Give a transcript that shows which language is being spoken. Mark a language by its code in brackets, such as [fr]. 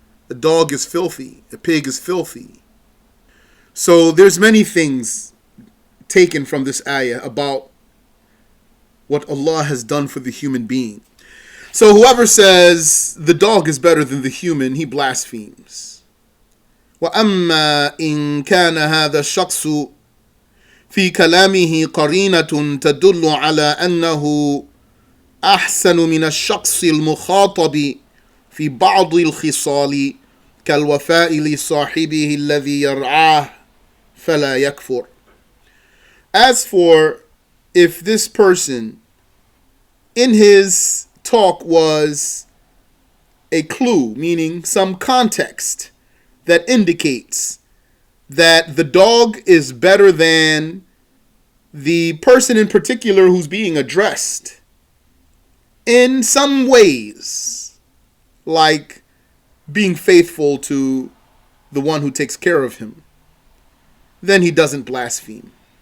[en] A dog is filthy, a pig is filthy. So there's many things taken from this ayah about what Allah has done for the human being. So whoever says the dog is better than the human, he blasphemes. [ar] وَأَمَّا إِن كَانَ هَذَا الشَّخْصُ فِي كَلَامِهِ قَرِينَةٌ تَدُلُّ عَلَى أَنَّهُ أَحْسَنُ مِنَ الشَّخْصِ الْمُخَاطَبِ في بعض الخصال كالوفاء لصاحبه الذي يرعاه فلا يكفر. [en] As for if this person in his talk was a clue, meaning some context that indicates that the dog is better than the person in particular who's being addressed in some ways, like being faithful to the one who takes care of him, then he doesn't blaspheme.